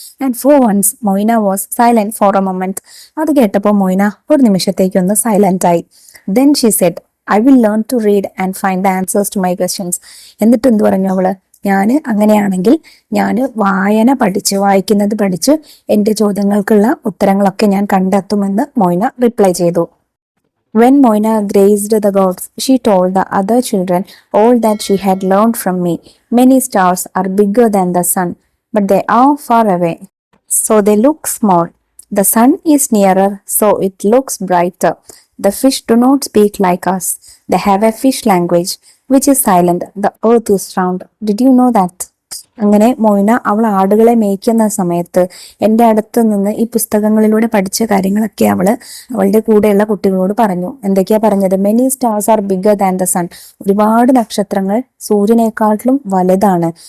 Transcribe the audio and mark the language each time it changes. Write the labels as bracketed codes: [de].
[en] And for once Moina was silent for a moment. [ml] അത് കേട്ടപ്പോൾ Moina ഒരു നിമിഷത്തേക്കൊന്ന് silent ആയി. [en] Then she said, I will learn to read and find the answers to my questions. [ml] എന്നിട്ട് എന്ത് പറഞ്ഞു അവള്? അങ്ങനെയാണെങ്കിൽ ഞാൻ വായിക്കുന്നത് പഠിച്ച് എൻ്റെ ചോദ്യങ്ങൾക്കുള്ള ഉത്തരങ്ങളൊക്കെ ഞാൻ കണ്ടെത്തുമെന്ന് മൊയ്ന റിപ്ലൈ ചെയ്തു. [en] When Moina grazed the gods, she told the other children all that she had learned from me. Many stars are bigger than the sun, but they are far away, so they look small. The sun is nearer, so it looks brighter. The fish do not speak like us. They have a fish language, which is silent. The earth is round. Did you know that? [ml] അങ്ങനെ Moina അവൾ ആടുകളെ മേയ്ക്കുന്ന സമയത്ത് എൻ്റെ അടുത്ത് നിന്ന് ഈ പുസ്തകങ്ങളിലൂടെ പഠിച്ച കാര്യങ്ങളൊക്കെ അവളുടെ കൂടെയുള്ള കുട്ടികളോട് പറഞ്ഞു. എന്തൊക്കെയാ പറഞ്ഞത്? [en] Many stars are bigger than the sun. [ml] ഒരുപാട് നക്ഷത്രങ്ങൾ സൂര്യനേക്കാട്ടിലും വലുതാണ്.